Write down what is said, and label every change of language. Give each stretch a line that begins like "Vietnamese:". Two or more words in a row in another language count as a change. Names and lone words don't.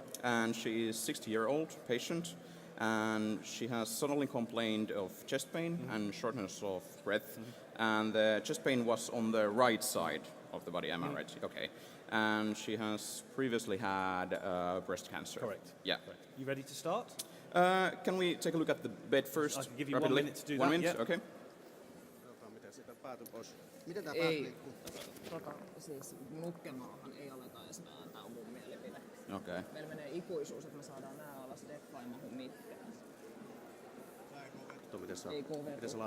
English: And she is 60-year-old patient, and she has suddenly complained of chest pain and shortness of breath, and the chest pain was on the right side of the body. Am I right? Okay. And she has previously had breast cancer. Correct. Yeah. You ready to start? Can we take a look at the bed first? I can give you 1 rapidly? minute to do 1 that, minute, yeah. okay.
Finnish: Miten tää päät liikkuu? Siis nukkemaahan ei aleta edes vääntää, on mun mielipide.
English: Okay.
Finnish: Meillä menee ikuisuus, että me saadaan nää alas, deffa ei mahu mitkään. Ei Miten se KV,